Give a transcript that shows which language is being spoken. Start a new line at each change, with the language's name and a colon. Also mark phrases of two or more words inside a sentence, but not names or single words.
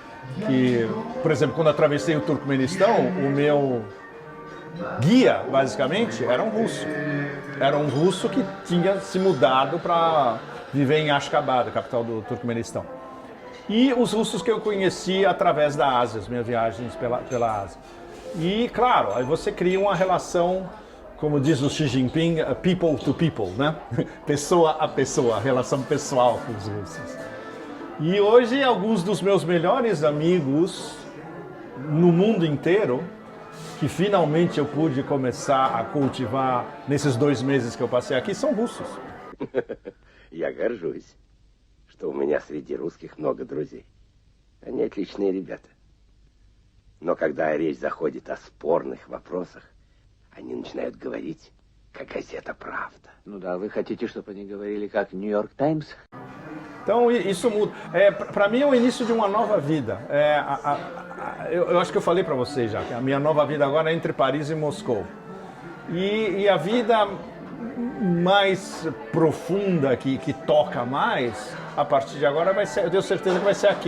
Portuguese: que, por exemplo, quando atravessei o Turcomenistão, o meu guia, basicamente, era um russo. Era um russo que tinha se mudado para viver em Ashgabat, a capital do Turcomenistão. E os russos que eu conheci através da Ásia, as minhas viagens pela Ásia. E, claro, aí você cria uma relação, como diz o Xi Jinping,
English: people to people,
Portuguese: né? Pessoa a pessoa, relação pessoal com os russos. E hoje, alguns dos meus melhores amigos no mundo inteiro, que finalmente eu pude começar a cultivar nesses 2 meses que eu passei aqui, são russos.
Russian: Я горжусь, что у меня среди русских много друзей. Они отличные ребята. Но когда речь заходит о спорных вопросах, они начинают говорить, как газета «Правда». Ну да, вы хотите, чтобы они говорили как «Нью-Йорк Таймс»?
Portuguese: Então isso muda. Para mim é o início de uma nova vida. Eu acho que eu falei para vocês já que a minha nova vida agora é entre Paris e Moscou. E a vida mais profunda, que toca mais, a partir de agora vai ser, eu tenho certeza que vai ser aqui.